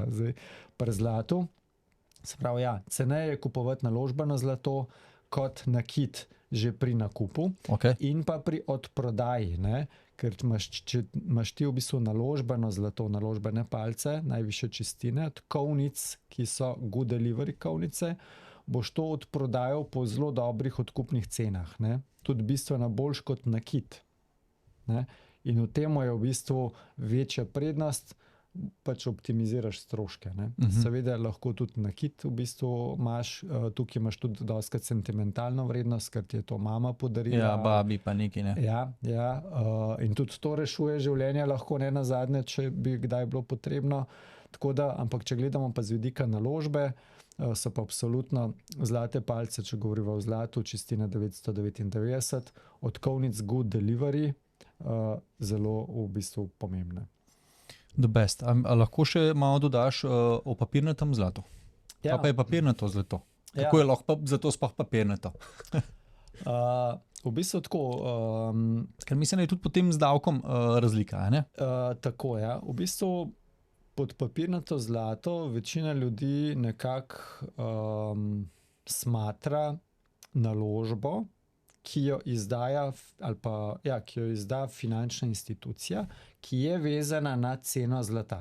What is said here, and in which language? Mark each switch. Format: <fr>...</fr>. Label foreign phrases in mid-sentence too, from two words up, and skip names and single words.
<sl>Zdaj, pri zlatu, se pravi, ja, ceneje je kupovati naložbeno zlato kot nakit že pri nakupu, in pa pri odprodaji, ker če imaš ti v bistvu naložbeno zlato, naložbene palce, najvišje čistine, od kovnic, ki so</sl> <en>good delivery</en> <sl>kovnice, boš to odprodajal po zelo dobrih odkupnih cenah, tudi bistveno boljš kot nakit. In v temu je v bistvu večja prednost, pač optimiziraš stroške. Seveda lahko tudi nakit v bistvu imaš, tukaj imaš tudi doskrat sentimentalno vrednost, ker ti je to mama podarila. Ja, babi pa neki, ne. Ja, in tudi to rešuje življenje lahko, ne nazadnje, če bi kdaj bilo potrebno. Tako da, ampak če gledamo pa z vidika naložbe, so pa absolutno zlate palce, če govorimo o zlatu, čistine 999, od kovnic</sl> <en>good delivery,</en> <sl>zelo v bistvu pomembne.</sl> <en>The best.</en> <sl>A lahko še malo dodaš o papirnatem zlatu? Ja. Pa je papirnato zlato? Kako je lahko zato sploh papirnato? V bistvu tako. Ker mislim, da je tudi potem z davkom razlika, ne? Tako, ja. V bistvu pod papirnato zlato večina ljudi nekako smatra naložbo, ki jo izdaja ki jo izda finančna institucija, ki je vezana na ceno zlata.</sl>